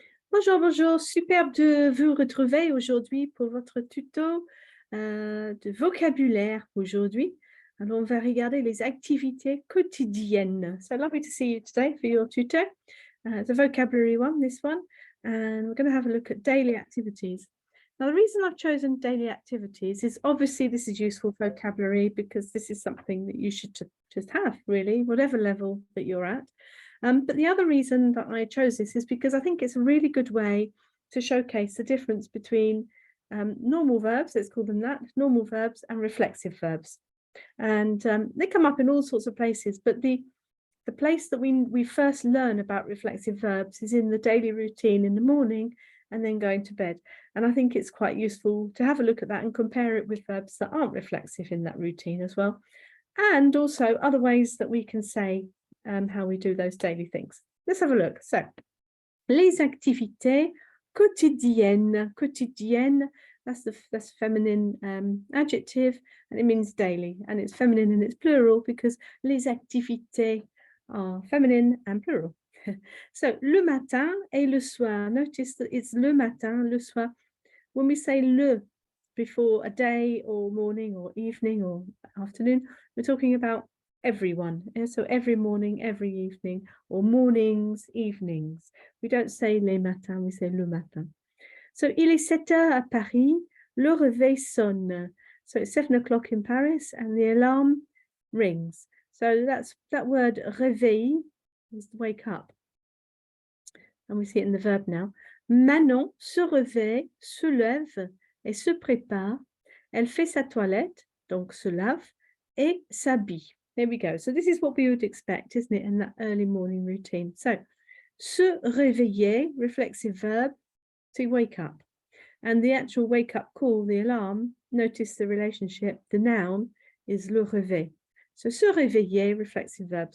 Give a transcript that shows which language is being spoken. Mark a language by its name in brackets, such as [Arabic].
[French] Bonjour, bonjour, superbe de vous retrouver aujourd'hui pour votre tuto de vocabulaire aujourd'hui. Alors, on va regarder les activités quotidiennes. [English] So lovely to see you today for your tuto. The vocabulary one, this one, and we're going to have a look at daily activities. Now, the reason I've chosen daily activities is obviously this is useful vocabulary because this is something that you should just have, really, whatever level that you're at. But the other reason that I chose this is because I think it's a really good way to showcase the difference between normal verbs, let's call them that, normal verbs and reflexive verbs. And they come up in all sorts of places, but the place that we first learn about reflexive verbs is in the daily routine in the morning and then going to bed. And I think it's quite useful to have a look at that and compare it with verbs that aren't reflexive in that routine as well. And also other ways that we can say how we do those daily things. Let's have a look. [French] So, les activités quotidiennes. [English] Quotidienne, that's feminine adjective, and it means daily, and it's feminine and it's plural because les activités are feminine and plural. [French] So, le matin et le soir. [English] Notice that it's [French] le matin, le soir. [English] When we say le before a day or morning or evening or afternoon, we're talking about everyone. So every morning, every evening, or mornings, evenings. We don't say les matins, we say le matin. [French] So il est 7 heures à Paris, le réveil sonne. [English] So it's 7 o'clock in Paris and the alarm rings. So that's that word réveil is wake up. And we see it in the verb now. [French] Manon se réveille, se lève et se prépare. Elle fait sa toilette, donc se lave, et s'habille. [English] There we go. So this is what we would expect, isn't it, in that early morning routine. So, se réveiller, reflexive verb, to wake up. And the actual wake up call, the alarm, notice the relationship, the noun is le réveil. So, se réveiller, reflexive verb.